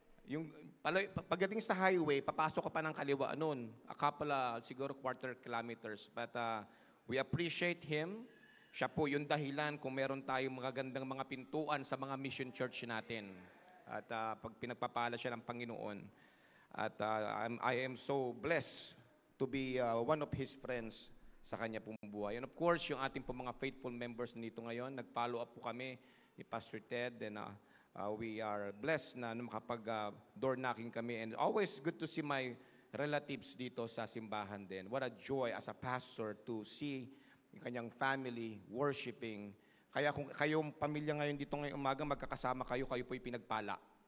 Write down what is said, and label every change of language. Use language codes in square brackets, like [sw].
[tl] Yung, pagdating sa highway, papasok ka pa ng kaliwa noon. [en] A couple, [tl] siguro [en] quarter kilometers. But we appreciate him. [tl] Siya po yung dahilan kung meron tayong magagandang mga pintuan sa mga mission church natin. At pag pinagpapala siya ng Panginoon. [en] At I am so blessed to be one of his friends [tl] sa kanya pong buhay. [en] And of course, [tl] yung ating pong mga [en] faithful members [tl] nito ngayon, nag-follow up po kami ni Pastor Ted. [en] And we are blessed [tl] na makapag-door knocking kami. [en] And always good to see my relatives [tl] dito sa simbahan din. [en] What a joy as a pastor to see [tl] yung kanyang [en] family worshiping. [tl] Kaya kung kayong pamilya ngayon dito ngayong umaga, magkakasama kayo, kayo po'y pinagpala.